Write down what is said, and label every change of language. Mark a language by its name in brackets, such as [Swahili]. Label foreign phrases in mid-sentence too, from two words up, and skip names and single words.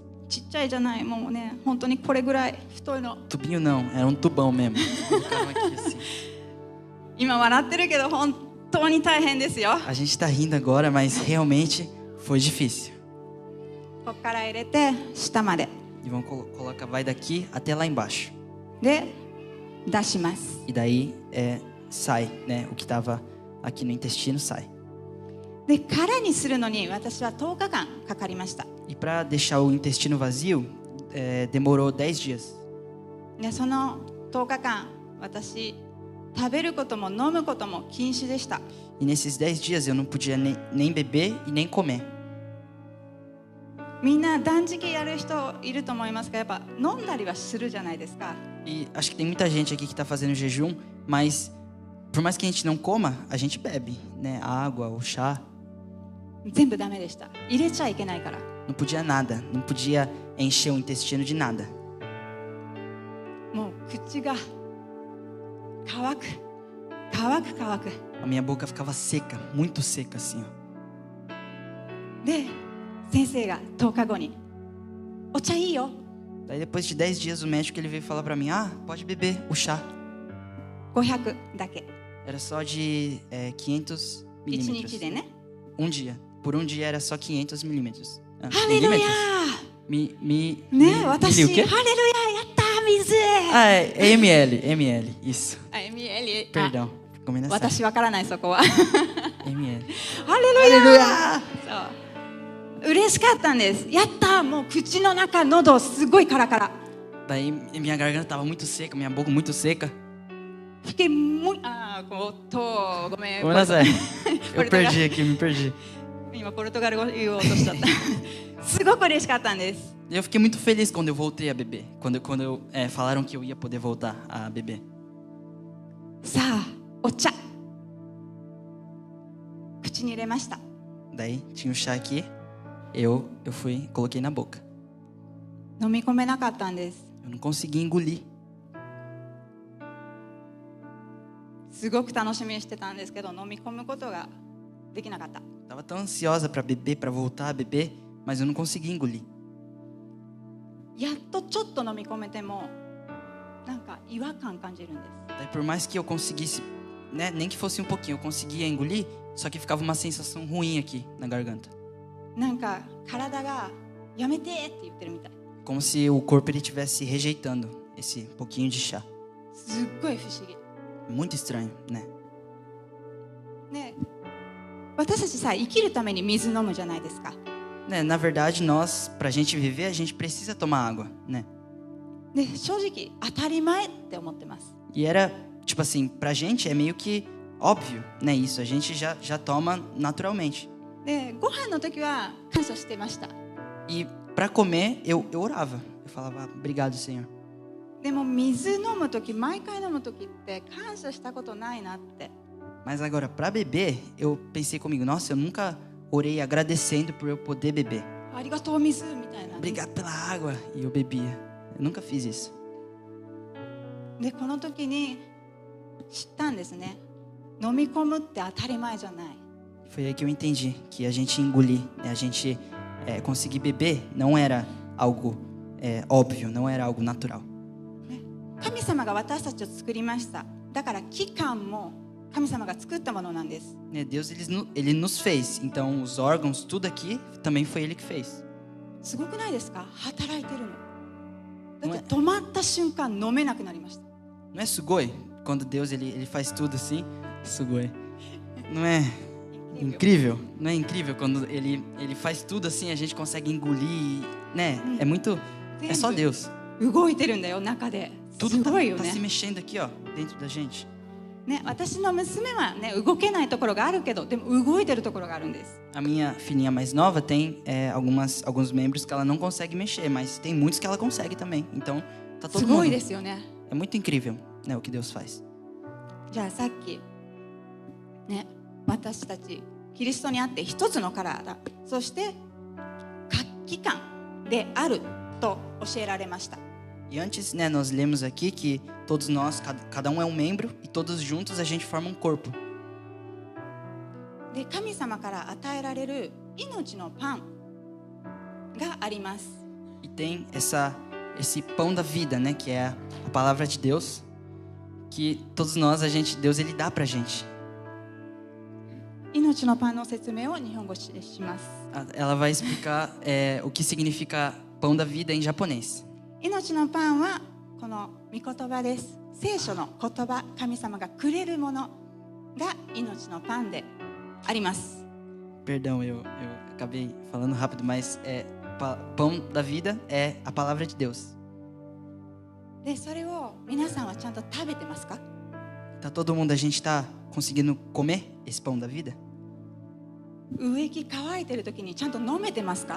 [Japanese] ちっちゃいじゃない、もうね、本当にこれぐらい太いの。 [Portuguese] Tubinho não, era um tubão mesmo. Colocaram aqui assim. [Japanese] 今笑ってるけど本当に大変ですよ。 [Portuguese] A gente tá rindo agora, mas realmente foi difícil. [Japanese] ここから入れて下まで [Portuguese] E vão colocar, vai daqui até lá embaixo. [Japanese] で出します。 [Portuguese] E daí sai, né? O que tava aqui no intestino sai. [Japanese] で空にするのに私は10日間かかりました。 [Portuguese] E para deixar o intestino vazio, demorou 10 dias. [Japanese] でその10日間私食べることも飲むことも禁止でした。 [Portuguese] E nesses 10 dias eu não podia nem beber e nem comer. [Japanese] みんな断食やる人いると思いますが、やっぱ飲んだりはするじゃないですか。 [Portuguese] E acho que tem muita gente aqui que tá fazendo jejum, mas por mais que a gente não coma, a gente bebe, né? Água ou chá. [Japanese] 全部ダメでした。入れちゃいけないから。 [Portuguese] não podia nada, não podia encher o intestino de nada. [Japanese] もう口が乾く乾く乾く [Portuguese] A minha boca ficava seca, muito seca assim, ó. [Japanese] で先生が10日後にお茶いいよ [Portuguese] Daí depois de 10 dias o médico ele veio falar pra mim, pode beber o chá. [Japanese] 500 だけ [Portuguese] Era só de 500 1 milímetros. [Japanese] 日でね [Portuguese] Um dia. Por um dia era só 500 milímetros. [Japanese] ハレルヤ [Portuguese] Milímetros. [Japanese] ね私 [Portuguese] o quê? [Japanese] ハレルヤやった水 [Portuguese] É ml, isso. [Japanese] あ ML [Portuguese] Perdão,ごめんなさい。 [Japanese] 私わからないそこは [Portuguese] ml. [Japanese] ハレルヤそう嬉しかったんですやったもう口の中喉すごいカラカラ [Portuguese] Daí minha garganta tava muito seca, minha boca muito seca. Fiquei muito ごめん [Japanese] ごめんなさい。ポ [Portuguese] Eu [Japanese] ルトガル [Portuguese] perdi aqui, me perdi. [Japanese] 今ポルトガル語言おうとしちゃったすごく嬉しかったんです [Portuguese] Eu fiquei muito feliz quando eu voltei a beber. Quando falaram que eu ia poder voltar a beber. [Japanese] さあお茶口に入れました [Portuguese] Daí tinha o chá aqui, eu fui, coloquei na boca. [Japanese] 飲み込めなかったんです [Portuguese] Eu não consegui engolir. [Japanese] すごく楽しみにしてたんですけど飲み込むことができなかった [Portuguese] Tava tão ansiosa pra beber, pra voltar a beber, mas eu não consegui engolir. [Japanese] やっとちょっと飲み込めてもなんか違和感感じるんです [Portuguese] Daí por mais que eu conseguisse, né, nem que fosse um pouquinho, eu conseguia engolir, só que ficava uma sensação ruim aqui na garganta. [Japanese] なんか体がやめてって言ってるみたい [Portuguese] Como se o corpo ele estivesse rejeitando esse pouquinho de chá. [Japanese] すっごい不思議 [Portuguese] Muito estranho, né? [Japanese] ね私たちさ生きるために水飲むじゃないですか [Portuguese] Né, na verdade, nós, pra gente viver, a gente precisa tomar água, né? [Japanese] で正直当たり前って思ってます [Portuguese] E era, tipo assim, pra gente é meio que óbvio, né? Isso, a gente já toma naturalmente. [Japanese] でご飯の時は感謝してました [Portuguese] E pra comer, eu orava. Eu falava, obrigado, Senhor. [Japanese] でも水飲む時毎回飲む時って感謝したことないなって [Portuguese] Mas agora, pra beber, eu pensei comigo, nossa, eu nunca orei agradecendo por eu poder beber. [Japanese] ありがとう水みたいな [Portuguese] Obrigado pela água. E eu bebia. Eu nunca fiz isso. [Japanese] でこの時に知ったんですね飲み込むって当たり前じゃない [Portuguese] Foi aí que eu entendi que a gente engolir, né? A gente conseguir beber não era algo óbvio, não era algo natural. [Japanese] 神様が私たちを作りましただから器官も神様が作ったものなんです [Portuguese] Né, Deus ele nos fez, então os órgãos, tudo aqui também foi Ele que fez. [Japanese] すごくないですか働いてるのだって止まった瞬間飲めなくなりました [Portuguese] Não é sugoi? Quando Deus ele faz tudo assim, sugoi. Não é incrível? Não é incrível quando ele faz tudo assim, a gente consegue engolir, né? É muito, é só Deus. [Japanese] 動いてるんだよ中で [Portuguese] Tudo [Japanese] すごいよ [Portuguese] tá [Japanese] ね [Portuguese] se mexendo aqui, ó, dentro da gente. [Japanese] ね私の娘はね動けないところがあるけどでも動いてるところがあるんです [Portuguese] A minha filhinha mais nova tem alguns membros que ela não consegue mexer, mas tem muitos que ela consegue também. Então, tá [Japanese] す [Portuguese] todo [Japanese] ごい [Portuguese] mundo. [Japanese] ですよね [Portuguese] É muito incrível, né, o que Deus faz. [Japanese] じゃあさっきね私たちキリストにあって一つの体そして各機関であると教えられました [Portuguese] E antes, né, nós lemos aqui que todos nós, cada um é um membro e todos juntos a gente forma um corpo. [Japanese] で神様から与えられる命のパンがあります [Portuguese] E tem esse pão da vida, né, que é a palavra de Deus, que todos nós, Deus ele dá pra gente. [Japanese] 命のパンの説明を日本語でします [Portuguese] Ela vai explicar o que significa pão da vida em japonês. [Japanese] 命のパンはこの御言葉です聖書の言葉神様がくれるものが命のパンであります [Portuguese] Perdão, eu acabei falando rápido, mas pão da vida é a palavra de Deus. [Japanese] でそれを皆さんはちゃんと食べてますか [Portuguese] Tá todo mundo, a gente tá conseguindo comer esse pão da vida? [Japanese] 植木乾いてる時にちゃんと飲めてますか